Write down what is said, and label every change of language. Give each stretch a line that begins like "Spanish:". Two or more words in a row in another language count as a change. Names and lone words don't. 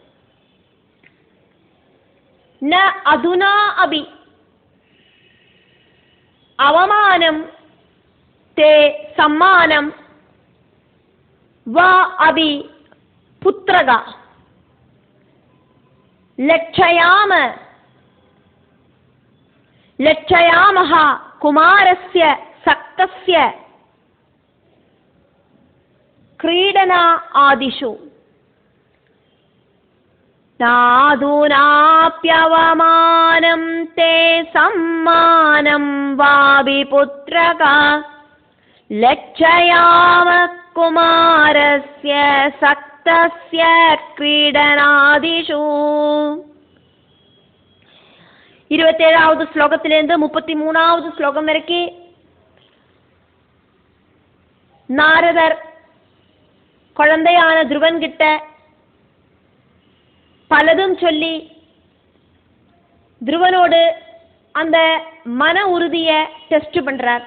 Sanskrit: न अधुना अपि अवमानं ते सम्मानं वा अपि पुत्रक लक्षयामः कुमारस्य सक्तस्य क्रीडना आदिषु नादूनाप्यवमानं ते सम्मानं वापि पुत्रका लक्षयाम कुमारस्य सक्तस्य क्रीडनादिषु.
Tamil: 27வது ஸ்லோகத்திலிருந்து 33வது ஸ்லோகம் வரைக்கும் நாரதர் குழந்தையான துருவன் கிட்ட பலதும் சொல்லி துருவனோடு அந்த மன உறுதியை டெஸ்ட் பண்றார்.